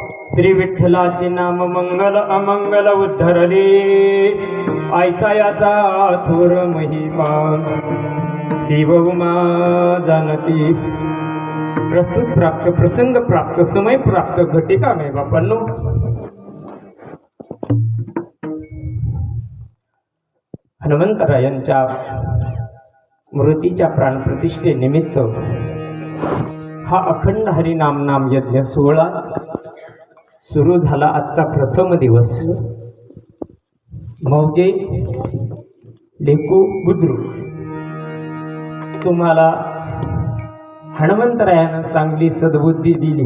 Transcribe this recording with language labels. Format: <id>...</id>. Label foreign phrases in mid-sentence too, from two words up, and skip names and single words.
<mr>श्री विठ्ठलाचे नाम मंगल अमंगल उद्धरले, ऐसा याचा थोर महिमा शिव उमा जाणती. प्रस्तुत प्राप्त, प्रसंग प्राप्त, समय प्राप्त, घटिका मे बापांनो. हनुमंतरायांच्या मृतीच्या प्राणप्रतिष्ठे निमित्त हा अखंड हरिनाम नाम यज्ञ सोहळा सुरू झाला. आजचा प्रथम दिवस. मौजे लेकू बुद्रुक, तुम्हाला हनुमंतरायानं चांगली सद्बुद्धी दिली.</mr>